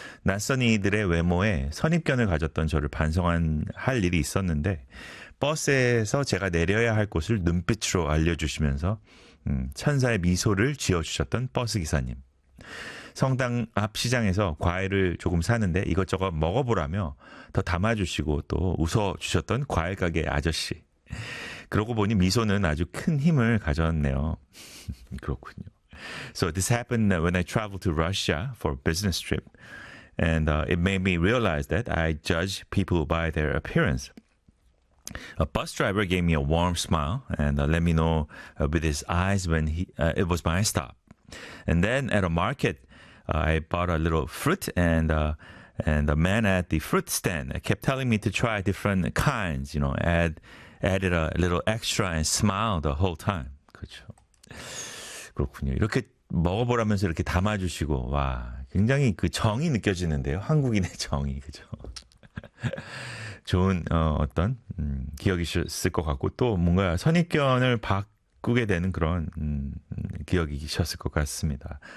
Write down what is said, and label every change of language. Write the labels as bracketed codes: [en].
[ko] 낯선 이들의 외모에 선입견을 가졌던 저를 반성할 일이 있었는데 버스에서 제가 내려야 할 곳을 눈빛으로 알려주시면서 천사의 미소를 지어주셨던 버스 기사님. 성당 앞 시장에서 과일을 조금 사는데 이것저것 먹어보라며 더 담아주시고 또 웃어주셨던 과일 가게 아저씨. 그러고 보니 미소는 아주 큰 힘을 가졌네요. 그렇군요. [en] So this happened when I traveled to Russia for a business trip. And it made me realize that I judge people by their appearance. A bus driver gave me a warm smile and let me know with his eyes when it was my stop. And then at a market, I bought a little fruit, and the man at the fruit stand kept telling me to try different kinds, you know, added a little extra and smiled the whole time. [ko] 그렇죠. 그렇군요. 이렇게 먹어보라면서 이렇게 담아주시고, 와, 굉장히 그 정이 느껴지는데요. 한국인의 정이, 그죠? 좋은 어떤 기억이셨을 것 같고, 또 뭔가 선입견을 꾸게 되는 그런 기억이셨을 것 같습니다.